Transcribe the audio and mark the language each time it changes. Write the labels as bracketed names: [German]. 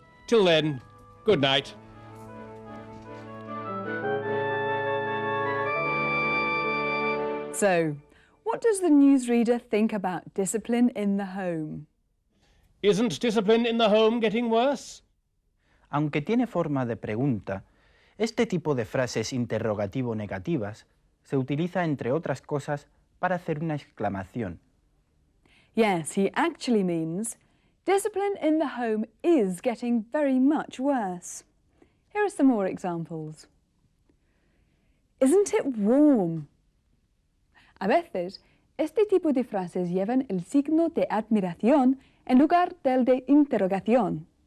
[English] Till then, good night. So, what does the newsreader think about discipline in the home? Isn't discipline in the home getting worse? [Spanish] Aunque tiene forma de pregunta, este tipo de frases interrogativo-negativas se utiliza, entre otras cosas, para hacer una exclamación. [English] Yes, he actually means, discipline in the home is getting very much worse. Here are some more examples. Isn't it warm? [Spanish] A veces, este tipo de frases llevan el signo de admiración en lugar del de interrogación.